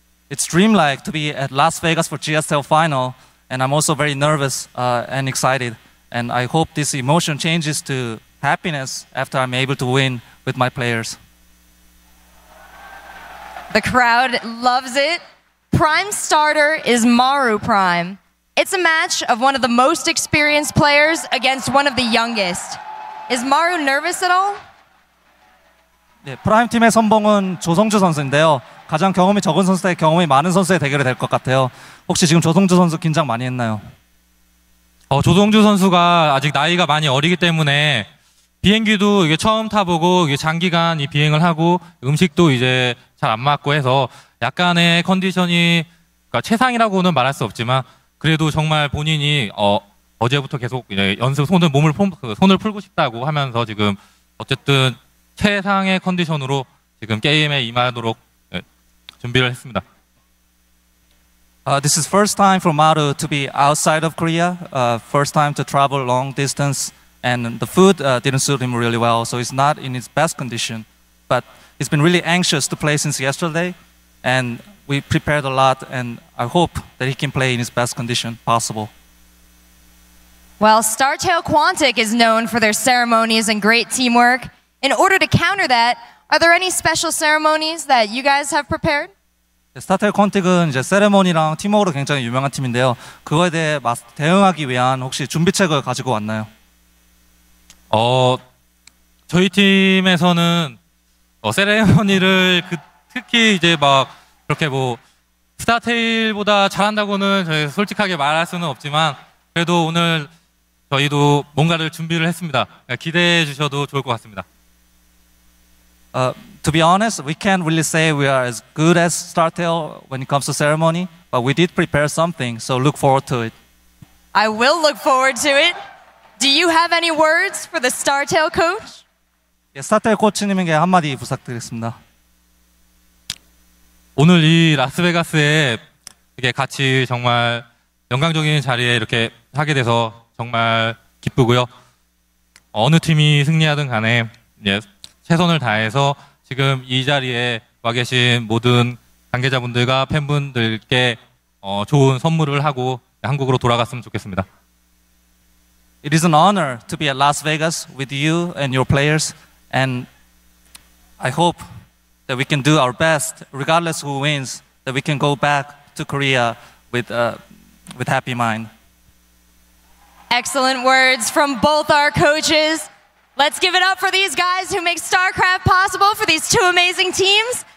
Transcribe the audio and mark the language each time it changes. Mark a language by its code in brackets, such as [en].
[en] It's dreamlike to be at Las Vegas for GSTL final, and I'm also very nervous and excited. And I hope this emotion changes to happiness after I'm able to win with my players. The crowd loves it. Prime starter is Maru Prime. It's a match of one of the most experienced players against one of the youngest. Is Maru nervous at all? [ko] 네, 프라임 팀의 선봉은 조성주 선수인데요. 가장 경험이 적은 선수 대 경험이 많은 선수의 대결이 될 것 같아요. 혹시 지금 조성주 선수 긴장 많이 했나요? 조성주 선수가 아직 나이가 많이 어리기 때문에 비행기도 이게 처음 타보고 이게 장기간 이 비행을 하고 음식도 이제 잘 안 맞고 해서 약간의 컨디션이 그러니까 최상이라고는 말할 수 없지만 그래도 정말 본인이 어제부터 계속 이제 연습 손을 풀고 싶다고 하면서 지금 어쨌든 최상의 컨디션으로 지금 게임에 임하도록 준비를 했습니다. [en] This is first time for Maru to be outside of Korea. First time to travel long distance, and the food didn't suit him really well, so he's not in his best condition. But he's been really anxious to play since yesterday, and we prepared a lot, and I hope that he can play in his best condition possible. Well, StarTale Quantic is known for their ceremonies and great teamwork. In order to counter that, are there any special ceremonies that you guys have prepared? [ko] 스타텔 콘틱은 이제 세레모니랑 팀워크로 굉장히 유명한 팀인데요. 그거에 대해 대응하기 위한 혹시 준비책을 가지고 왔나요? 저희 팀에서는 세레모니를 특히 이제 막 그렇게 뭐 스타테일보다 잘한다고는 저희 솔직하게 말할 수는 없지만 그래도 오늘 저희도 뭔가를 준비를 했습니다. 기대해 주셔도 좋을 것 같습니다. [en] To be honest, we can't really say we are as good as StarTale when it comes to ceremony, but we did prepare something, so look forward to it. I will look forward to it. Do you have any words for the StarTale coach? [ko] 스타텔 코치님에게 한마디 부탁드리겠습니다. 오늘 이 라스베가스에 이렇게 같이 정말 영광적인 자리에 이렇게 하게 돼서 정말 기쁘고요. 어느 팀이 승리하든 간에 최선을 다해서 지금 이 자리에 와 계신 모든 관계자분들과 팬분들께 좋은 선물을 하고 한국으로 돌아갔으면 좋겠습니다. [en] It is an honor to be at Las Vegas with you and your players, and I hope that we can do our best, regardless who wins, that we can go back to Korea with happy mind. Excellent words from both our coaches. Let's give it up for these guys who make StarCraft possible, for these two amazing teams.